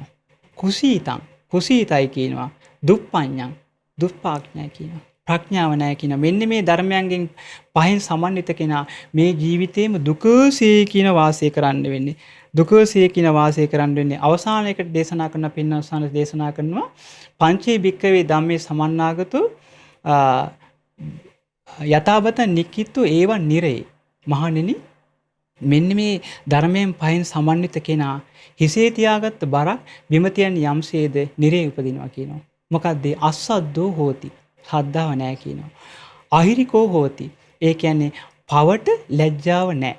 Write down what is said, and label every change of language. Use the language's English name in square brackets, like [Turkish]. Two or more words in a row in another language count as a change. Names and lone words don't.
[Sinhala] කුසීතයි කියනවා. දුප්පඤ්ඤං දුප්පාඥා කියනවා. ප්‍රඥාව නැහැ කියනවා. මෙන්න මේ ධර්මයන්ගෙන් පහෙන් සමන්විත කෙනා මේ ජීවිතේම දුකසේ කියන වාසය කරන්න වෙන්නේ. දුකසේ කියන වාසය කරන්න වෙන්නේ. අවසානයේකට දේශනා කරන පින්නවසන දේශනා කරනවා [Pali] පංචේ භික්කවේ ධම්මේ සමන්නාගතෝ යථාබත නික්කිතු ඒව නිරේ. [Sinhala] මහණෙනි මෙන්න මේ ධර්මයෙන් පහෙන් සමන්විත කෙනා හිසේ තියාගත්ත බරක් බිම තියන යම්සේද නිරේ උපදිනවා කියනවා. මොකද්ද? [Pali] අස්සද්දෝ හෝති. [Sinhala] ශ්‍රද්ධාව නැහැ කියනවා. [Pali] අහිරිකෝ හෝති. [Sinhala] ඒ කියන්නේ පවට ලැජ්ජාව නැහැ.